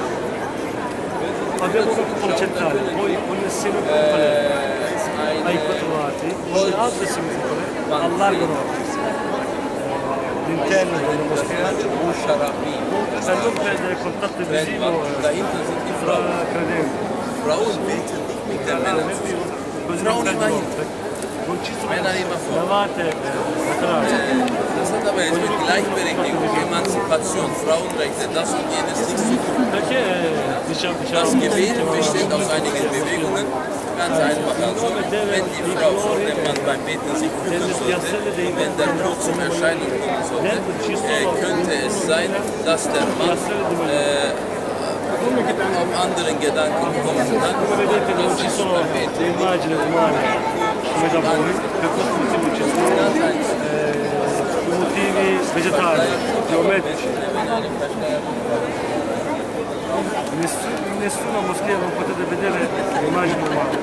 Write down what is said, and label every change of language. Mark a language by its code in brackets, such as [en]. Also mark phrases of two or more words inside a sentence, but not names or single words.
[it] Abbiamo una cupola centrale, poi ogni semicupole ai 4 lati, le altre semicupole allargano l'interno della moschea per non perdere il contatto visivo tra credenti. Così non ci sono navate laterali. [de] Das hat aber jetzt mit Gleichberechtigung, Emanzipation, Frauenrechte, das und jenes nichts zu tun. Das Gebet besteht aus einigen Bewegungen, ganz einfach. Also, wenn die Frau vor dem Mann beim Beten sich bücken sollte, wenn der Blut zum Erscheinen kommen sollte, könnte es sein, dass der Mann auf anderen Gedanken kommen kann. [it] Come vedete non ci sono le immagini umane come da voi, per questo motivo ci sono motivi vegetali, geometrici. In nessuna moschea non potete vedere l'immagine umana.